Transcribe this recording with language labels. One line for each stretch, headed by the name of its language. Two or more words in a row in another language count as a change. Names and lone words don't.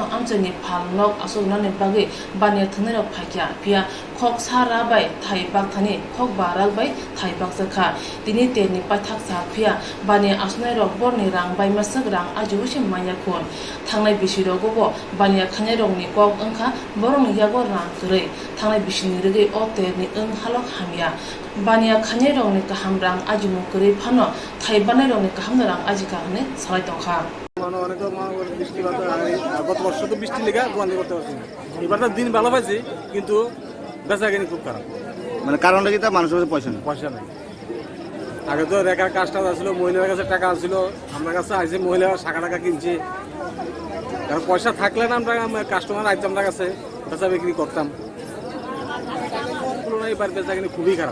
Kok Borok: amjani phalnok asognane bagi bania thunero phakya phia Kok sara bai thai bak thani kok baral bai thai bak sakha tini teni pathak sa phia bani asnai rok borni rang bai masak rang ajubusi manya khon thangnai bisiro gobo bani khanai rok ni kok angkha borong yago rang kre thangnai bisini rege o terni ang halok hamya bani khanai rok ni kaham rang ajumu kre phano thai banai rok ni kaham rang ajika hne salai tongkha
Bangla: অনেক বৃষ্টি গত বর্ষ তো বৃষ্টি লেগে বন্ধ করতে পারছি না এবার দিন ভালো পাইছি কিন্তু বেচা কিনি খুব খারাপ মানে কারণটা কি তা মানুষের কাছে পয়সা নেই আগে তো রেখার কাজটা আসছিল মহিলার কাছে টাকা আসছিল আমার কাছে আইসে মহিলা টাকা কিনছে কারণ পয়সা থাকলে না আমরা
English: customer itemটা
Bangla: কাছে বেচা বিক্রি করতাম এবার বেচা কিনি খুবই খারাপ